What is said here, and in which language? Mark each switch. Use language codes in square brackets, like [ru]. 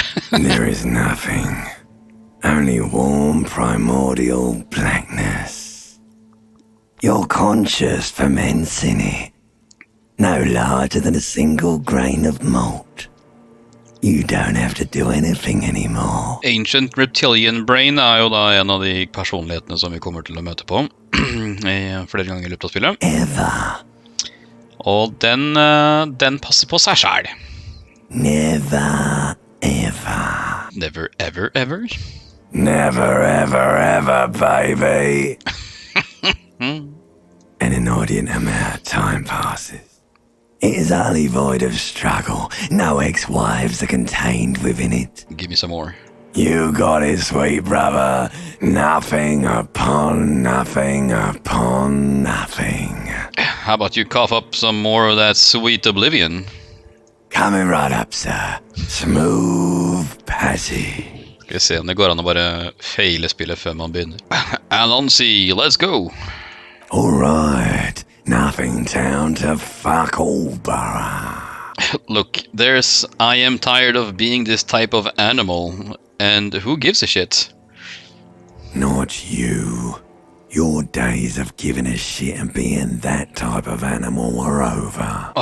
[en] There is nothing. Only warm primordial blackness. Your conscious ferments in it. No larger than a single grain of malt. You don't have to do anything anymore. [no] Ancient Reptilian Brain jo da en av de personlighetene som vi kommer til å møte på flere ganger I løpet av spillet. [en] Ever. [no] Og den passer på seg selv. [en] Never, ever. Never, ever, ever. Never, ever, ever, baby. An inordinate amount of time passes. It is utterly void of struggle. No ex-wives are contained within it. Give me some more. You got it, sweet brother. Nothing upon nothing upon nothing. How about you cough up some more of that sweet oblivion? Coming right up, sir. Smooth passage. [no] Skal vi se om det går an å bare feile spillet før man begynner. [en] Alonsi, let's go! All right. Nothing town to fuck all borough. Look, I am tired of being this type of animal, and who gives a shit? Not you. Your days of giving a shit and being that type of animal are over.